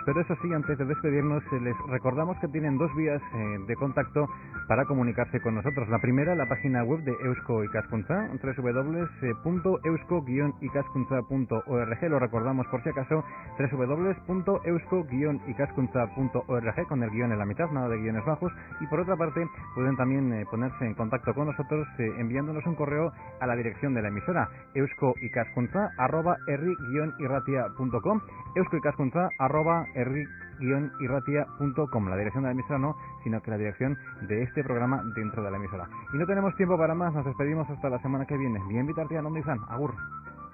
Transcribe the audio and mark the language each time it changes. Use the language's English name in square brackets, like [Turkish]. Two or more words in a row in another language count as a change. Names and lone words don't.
[Spanish] Pero eso sí, antes de despedirnos, les recordamos que tienen dos vías de contacto para comunicarse con nosotros. La primera, la página web de Eusko Ikaskuntza, www.eusko-ikaskuntza.org. Lo recordamos por si acaso, www.eusko-ikaskuntza.org, con el guión en la mitad, nada de guiones bajos. Y por otra parte, pueden también ponerse en contacto con nosotros enviándonos un correo a la dirección de la emisora, euskoikaskuntza@herri-irratia.com, euskoikaskuntza@herri-irratia.com. La dirección de la emisora no, sino que la dirección de este programa dentro de la emisora. Y no tenemos tiempo para más, nos despedimos hasta la semana que viene. [Basque] Bien bitartean, ondo izan, agur.